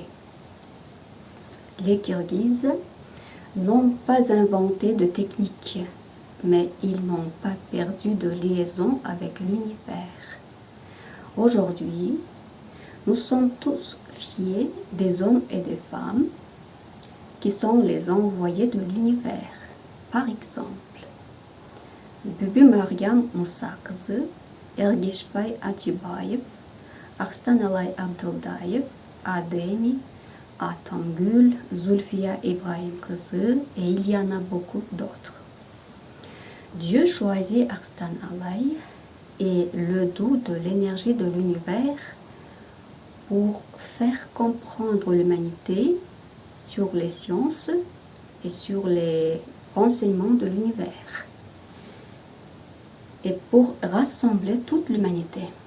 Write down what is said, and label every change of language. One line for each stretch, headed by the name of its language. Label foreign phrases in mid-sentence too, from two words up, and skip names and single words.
French: Les Kirghizes n'ont pas inventé de technique, mais ils n'ont pas perdu de liaison avec l'univers. Aujourd'hui, nous sommes tous fiers des hommes et des femmes qui sont les envoyés de l'univers. Par exemple, Bibi Mariam Musakzı, Ergishbay Atibayev, Arslanalay Abdıldayev, Ademi, Atamgül, Zulfiya Ibrahim Kızı et il y en a beaucoup d'autres. Dieu choisit Arslan Alay et le dos de l'énergie de l'univers pour faire comprendre l'humanité sur les sciences et sur les renseignements de l'univers et pour rassembler toute l'humanité.